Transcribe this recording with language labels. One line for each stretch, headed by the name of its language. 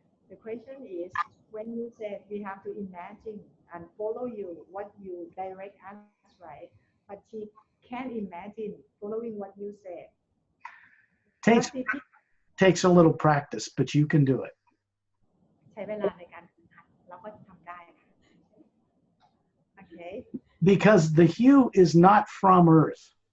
English: The question is when you said we have to imagine and follow you what you direct us, right? But she can't imagine following what you said. Takes a little practice, but you can do it.
Thai: ใช้เวลาในการฝึกหัดเราก็ทำได้ Okay.
English: Because the hue is not from Earth.